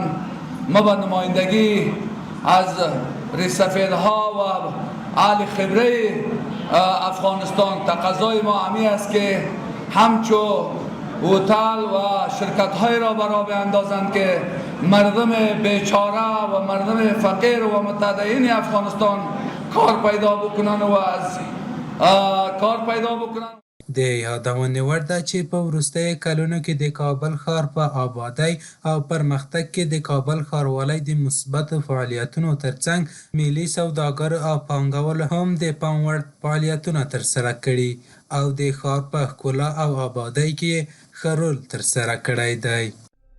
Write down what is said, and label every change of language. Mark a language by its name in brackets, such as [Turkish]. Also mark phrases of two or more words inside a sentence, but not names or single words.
[Persian] ما به نمایندگی از ریسفیدها و اهل خبره افغانستان تقاضای ما همی است که همچو هتل و شرکت های را برا بیندازند که مردم بیچاره و مردم فقیر و متدین افغانستان کار پیدا بکنن و از کار پیدا بکنن. [Pashto] د یادونې وړ ده چې په وروستیو کلونو کې د کابل ښار په آبادۍ او پرمختګ کې د کابل ښاروالۍ د مثبتو فعالیتونو ترڅنګ ملي سوداګرو او پانګوالو هم د پام وړ فعالیتونه ترسره کړي او د ښار په ښکلا او آبادۍ کې ښه رول ترسره کړی دی.